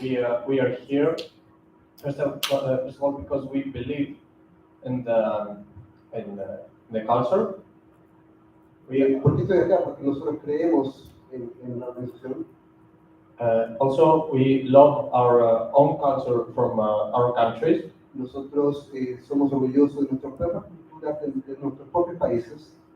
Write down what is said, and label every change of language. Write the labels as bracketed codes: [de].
[en] We are here first of all because we believe in the culture. [es] ¿Por qué estoy acá? Porque nosotros creemos en la organización. [en] Also, we love our own culture from our countries. [es] Nosotros somos orgullosos de nuestras propias culturas, de nuestros propios países.